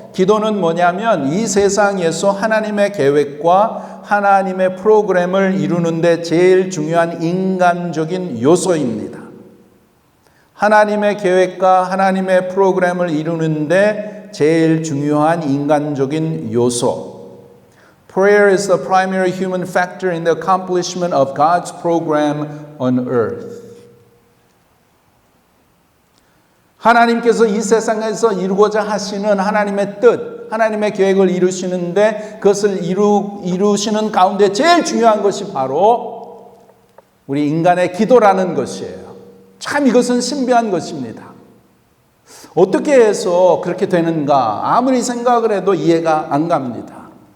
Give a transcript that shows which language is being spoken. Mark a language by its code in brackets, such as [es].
[ko] 기도는 뭐냐면 이 세상에서 하나님의 계획과 하나님의 프로그램을 이루는데 제일 중요한 인간적인 요소입니다. 하나님의 계획과 하나님의 프로그램을 이루는데 제일 중요한 인간적인 요소. [en] Prayer is the primary human factor in the accomplishment of God's program on earth. [ko] 하나님께서 이 세상에서 이루고자 하시는 하나님의 뜻, 하나님의 계획을 이루시는데 그것을 이루시는 가운데 제일 중요한 것이 바로 우리 인간의 기도라는 것이에요. 참 이것은 신비한 것입니다. 어떻게 해서 그렇게 되는가 아무리 생각을 해도 이해가 안 갑니다.